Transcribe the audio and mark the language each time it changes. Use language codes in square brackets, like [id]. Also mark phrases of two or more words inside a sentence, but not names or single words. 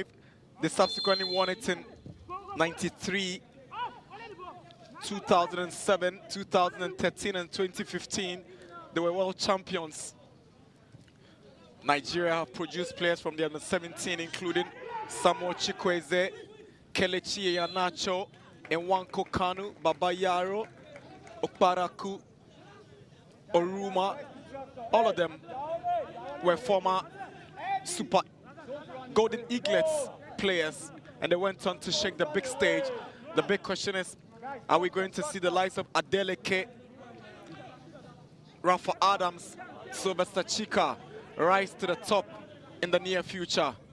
[en] They subsequently won it in '93, 2007, 2013, and 2015. They were world champions. Nigeria have produced players from the under-17, including Samuel Chikwueze, Kelechi Iheanacho, Nwankwo Kanu, Babayaro, Okparaku, Oruma. All of them were former Super Golden Eaglets players, and they went on to shake the big stage. The big question is, are we going to see the likes of Adeleke, Rafa Adams, Sylvester Chika rise to the top in the near future?